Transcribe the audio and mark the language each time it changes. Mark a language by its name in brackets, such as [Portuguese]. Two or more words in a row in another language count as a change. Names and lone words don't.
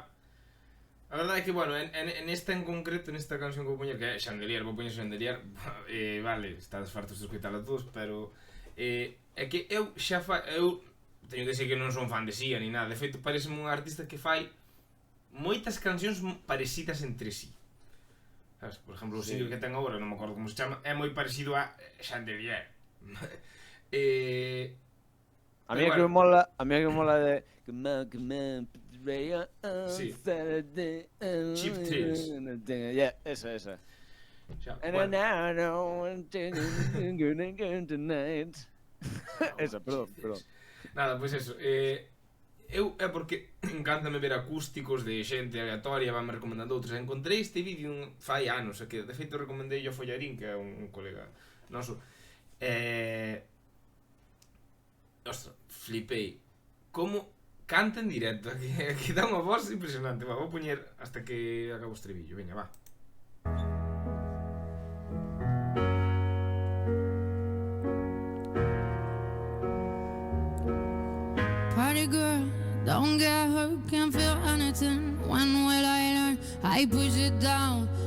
[Galician] A verdade é que, bueno, [Spanish] en esta en concreto, [Galician] nesta canción que vou poñer, que é Chandelier, vou poñer Chandelier, vale, estades fartos de escoitala todos, pero é que eu xa eu teño que decir que non son fan de Sia [Spanish] ni nada, [Galician] de feito pareceme un artista que fai moitas cancións parecidas entre sí. Sabes? Por exemplo, o single que ten agora, non me acordo como se chama, é moi parecido a Chandelier. [Spanish] A mí que me mola de sí. [Galician] Cheap Thrills. Yeah, esa. Esa, perdón. Nada, pois eso. Eu é porque encántame ver acústicos de xente aleatoria, vanme recomendando outros. Encontrei este vídeo fai anos, que de feito recomendei yo a Follarín, que é un colega noso. Ostras, flipei. Como canta en directo, que dá unha voz impresionante. Vou poñer hasta que acabo o estribillo. Veña, va. [English] Party girl, don't get hurt, can't feel anything. When will I learn? I push it down.